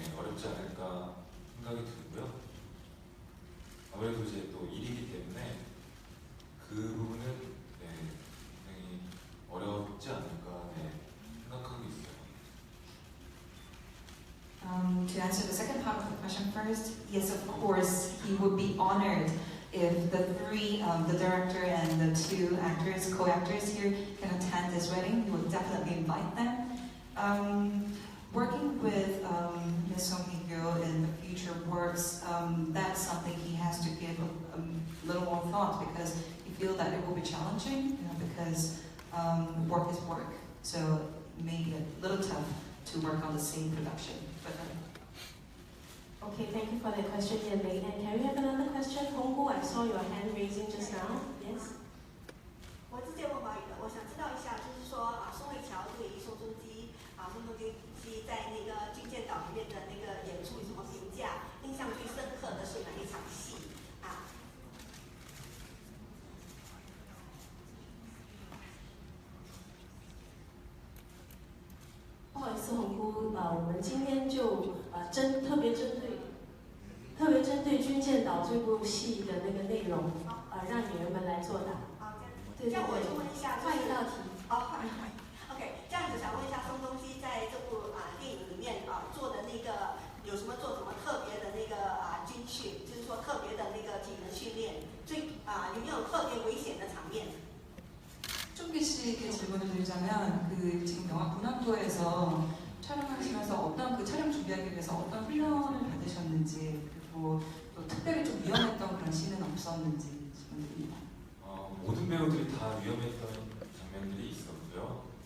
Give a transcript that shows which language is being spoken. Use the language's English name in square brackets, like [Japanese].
[Korean] 어렵지 않을까 생각이 들고요. 아무래도 또 일이기 때문에 그 부분은 굉장히 어렵지 않을까 생각하고 있어요. [English] To answer the second part of the question first. first, yes, of course, he would be honored if the three, the director and the two actors, co-actors here can attend this wedding. He would definitely invite them. Working with Ms. Song Hye-kyo in the future works, that's something he has to give a little more thought, because he feels that it will be challenging, because work is work. So it may be a little tough to work on the same production. But, Okay, thank you for the question, Yan-Mei. And can we have another question? Honggu, I saw your hand raising just now. Yes? [Chinese] 我是介问华语的，我想知道一下，就是说宋慧乔对于宋仲基在那个《军舰岛》里面的那个演出有什么评价？印象最深刻的是哪一场戏啊？不好意思，红姑，我们今天就特别针对《军舰岛》这部戏的那个内容，让演员们来作答。这样我就问一下，换一道题。换。 OK， 这样子想问一下，宋仲基在这部电影里面做的那个有什么特别的那个军训，就是说特别的那个体能训练，有没有特别危险的场面？ [Korean] 쫑기 씨에게 질문을 드리자면, 지금 영화 군함도에서 촬영하시면서 어떤 촬영 준비하기 위해서 어떤 훈련을 받으셨는지, 그리고 또 특별히 좀 위험했던 그런 씬은 없었는지 질문드립니다. 모든 배우들이 다 위험했던 장면들이 있었고요.